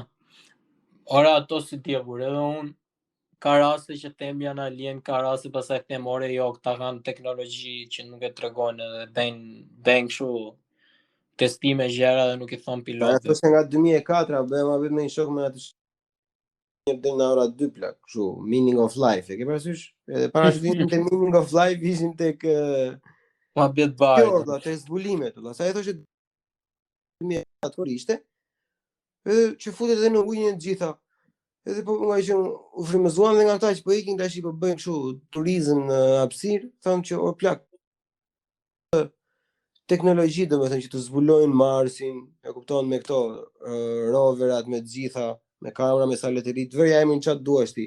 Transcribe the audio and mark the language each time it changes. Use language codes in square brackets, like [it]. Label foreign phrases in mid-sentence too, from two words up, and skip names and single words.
[sq] Ora ato si djevur, edhe unë ka raste që them janë alien, ka raste pastaj them ore jo, këta kanë teknologji që nuk e tregojnë edhe bëjnë kështu testime gjëra dhe nuk i thon pilotëve. Ato që nga 2004 bëhem vetëm një shok me atë deri në ora 2 plak, kështu [en] meaning of life, [sq] e ke parasysh? Edhe para se vinim te [en] meaning of life [sq] ishim tek Muhabet bar. Jo, te zbulimet, sa e thoshte 2004 ishte. Edhe që futet edhe në ujin e gjitha. Edhe po nga që u frymëzuan dhe nga ata që po ikin tash po bëjnë kështu turizëm në hapësirë, thonë që o plak teknologji domethënë që të zbulojnë Marsin, e kupton me këto roverat me të gjitha, me kamera, me satelit, vërja emrin çat duash ti.